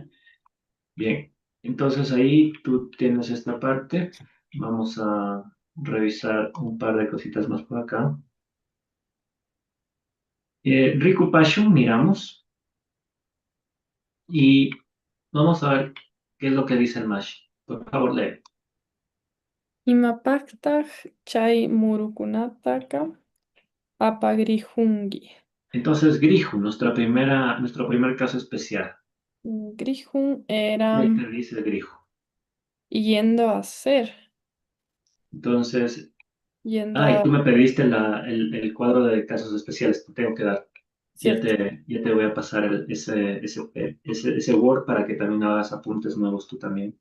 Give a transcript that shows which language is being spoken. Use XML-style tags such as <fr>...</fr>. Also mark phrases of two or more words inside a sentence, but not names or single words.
<es>Bien, entonces ahí tú tienes esta parte, vamos a revisar un par de cositas más por acá. Riku Pashu, miramos, y vamos a ver qué es lo que dice el Mashi. Por favor, lee.</es> <qu>Imapaqtaq chay murukunataqa apagrihungi.</qu> <es>Entonces, Griju, nuestro primer caso especial. Grihun era ¿Qué te dice Griju? yendo a hacer, Entonces, yendo y a, tú me pediste el cuadro de casos especiales, te tengo que dar. cierto, Ya te voy a pasar ese Word para que también hagas apuntes nuevos tú también.</es>